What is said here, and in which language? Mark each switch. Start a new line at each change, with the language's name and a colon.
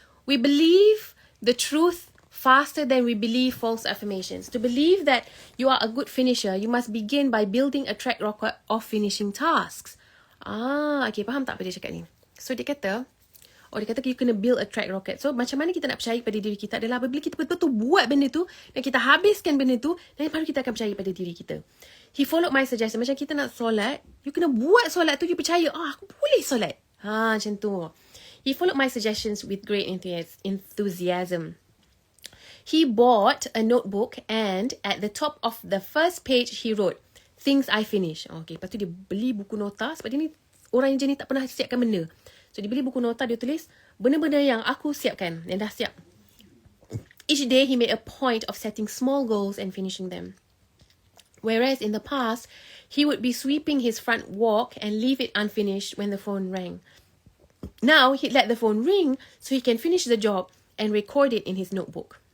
English: We believe the truth faster than we believe false affirmations. To believe that you are a good finisher, you must begin by building a track record of finishing tasks.
Malay: Okay, faham tak apa dia cakap ni? So, dia kata you kena build a track record. So, macam mana kita nak percaya pada diri kita adalah apabila kita betul-betul buat benda tu dan kita habiskan benda tu, dan baru kita akan percaya pada diri kita. He followed my suggestion. Macam kita nak solat, you kena buat solat tu, you percaya, aku boleh solat. Macam tu.
English: He followed my suggestions with great enthusiasm. He bought a notebook and at the top of the first page, he wrote, things I finish.
Malay: Okay, lepas tu dia beli buku nota sebab dia ni orang yang jenis tak pernah siapkan benda. So, dia beli buku nota, dia tulis benda-benda yang aku siapkan, yang dah siap.
English: Each day, he made a point of setting small goals and finishing them. Whereas in the past, he would be sweeping his front walk and leave it unfinished when the phone rang. Now, he'd let the phone ring so he can finish the job and record it in his notebook.